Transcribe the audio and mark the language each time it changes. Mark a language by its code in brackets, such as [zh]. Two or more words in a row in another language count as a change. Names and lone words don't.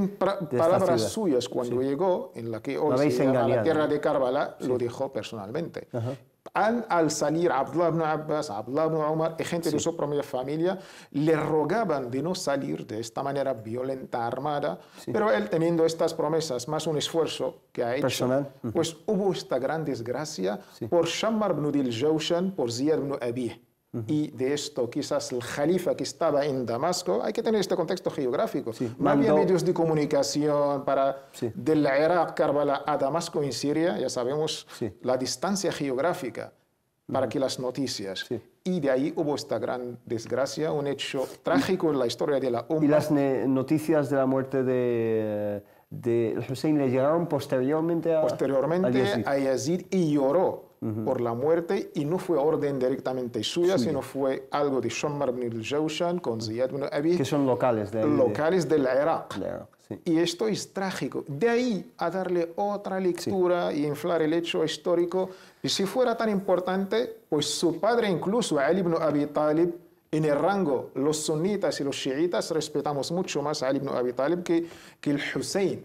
[es] En palabras suyas, cuando llegó, en la que hoy se llama la tierra de Karbala, lo dijo personalmente. Al salir Abdullah ibn Abbas, Abdullah ibn Umar y gente de su propia familia, le rogaban de no salir de esta manera violenta, armada, pero él teniendo estas promesas, más un esfuerzo que ha hecho, personal, pues hubo esta gran desgracia por Shammar ibn al-Jawshan, por Ziyad ibn Abi. Y de esto quizás el califa que estaba en Damasco, hay que tener este contexto geográfico. No había medios de comunicación para del Irak, Karbala a Damasco en Siria, ya sabemos la distancia geográfica para que las noticias. Y de ahí hubo esta gran desgracia, un hecho trágico en la historia de la Umma. ¿Y las noticias de la muerte de Hussein le llegaron posteriormente a Yazid y lloró por la muerte y no fue orden directamente suya, sino fue algo de Shammar ibn al-Jawshan con Ziyad ibn Abi, que son locales del Irak. Y esto es trágico. De ahí a darle otra lectura y inflar el hecho histórico. Y si fuera tan importante, pues su padre incluso, Ali ibn Abi Talib, en el rango, los sunitas y los chiitas respetamos mucho más a Ali ibn Abi Talib que el Hussein.